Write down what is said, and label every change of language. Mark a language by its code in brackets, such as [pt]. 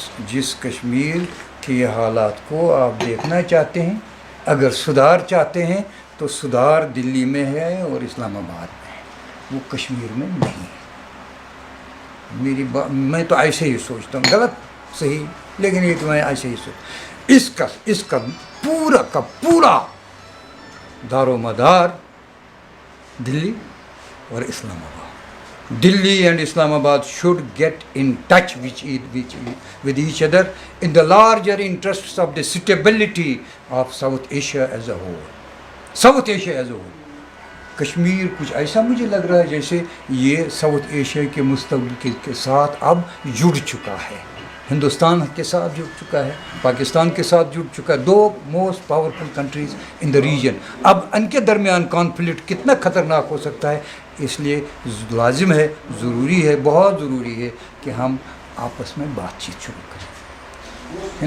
[hi] जिस कश्मीर के हालात को आप देखना चाहते हैं, अगर सुधार चाहते हैं तो सुधार दिल्ली में है और इस्लामाबाद में है, वो कश्मीर में नहीं है। मैं तो ऐसे ही सोचता हूँ, गलत सही, लेकिन ये तो मैं ऐसे ही सोच। इसका पूरा का पूरा दारोमदार दिल्ली और Islamabad. [en] Delhi and Islamabad should get in touch with each other in the larger interests of the stability of South Asia as a whole. South Asia as a whole. [hi] Kashmir कुछ ऐसा मुझे लग रहा है जैसे ये साउथ एशिया के मुस्तक़बिल के साथ अब जुड़ चुका है, हिंदुस्तान के साथ जुड़ चुका है, पाकिस्तान के साथ जुड़ चुका है। दो [en] Most powerful countries in the region. [hi] अब इनके दरमियान कॉन्फ्लिक्ट कितना ख़तरनाक हो सकता है, इसलिए लाजिम है, ज़रूरी है, बहुत ज़रूरी है कि हम आपस में बातचीत शुरू करें।